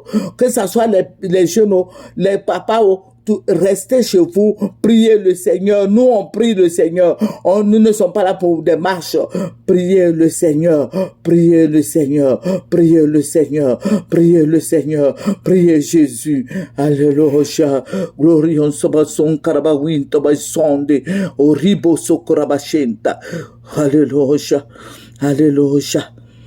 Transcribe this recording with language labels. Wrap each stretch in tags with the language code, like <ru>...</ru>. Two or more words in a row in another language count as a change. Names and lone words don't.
<fr>Que ce soit les jeunes, les papas, restez chez vous, priez le Seigneur. Nous, on prie le Seigneur. Nous ne sommes pas là pour des marches. Priez le Seigneur. Priez le Seigneur. Priez le Seigneur. Priez le Seigneur. Priez Jésus. Alléluia. Glorion sobason karabawin tobasonde. Oribo sokorabashenta. Alléluia. Alléluia.</fr>